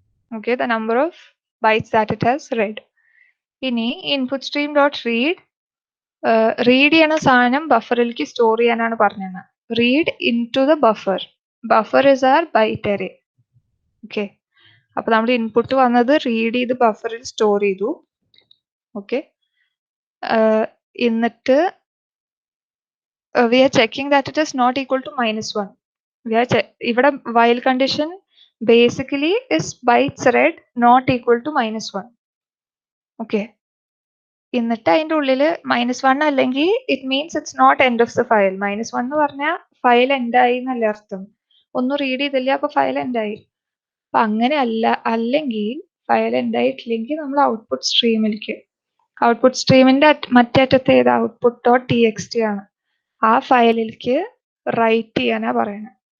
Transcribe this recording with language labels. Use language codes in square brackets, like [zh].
[ml] Okay, [en] The number of bytes that it has read. [ml] ഇനി input stream dot read ചെയ്യണ സാധനം ബഫറിലേക്ക് store ചെയ്യാനാണ് പറഞ്ഞത്. [en] Read into the buffer. Buffer is are byte array. [ml] Okay, അപ്പൊ നമ്മൾ input വന്നത് read ചെയ്ത് ബഫറിൽ സ്റ്റോർ ചെയ്തു. ഓക്കെ. [en] എന്നിട്ട് we are checking that it is not equal to -1. ഇവിടെ while condition basically is bytes read not equal to -1. Okay. [ml] എന്നിട്ട് അതിൻ്റെ ഉള്ളില് -1 അല്ലെങ്കിൽ [en] It means it's not end of the file. [ml] -1 എന്ന് പറഞ്ഞാൽ ഫയൽ എൻഡ് ആയി എന്നല്ലേ അർത്ഥം. ഒന്നും റീഡ് ചെയ്തില്ല, അപ്പൊ ഫയൽ എൻഡ് ആയി. അപ്പൊ അങ്ങനെ അല്ലെങ്കിൽ ഫയൽ എൻഡ് ആയിട്ടില്ലെങ്കിൽ നമ്മൾ ഔട്ട്പുട്ട് സ്ട്രീമിലേക്ക്, ഔട്ട്പുട്ട് സ്ട്രീമിന്റെ മറ്റേ അറ്റത്ത് ഏത് ഔട്ട്പുട്ട് ഡോട്ട് txt ആണ്, ആ ഫയലിലേക്ക് റൈറ്റ് ചെയ്യാനാ പറയണത്.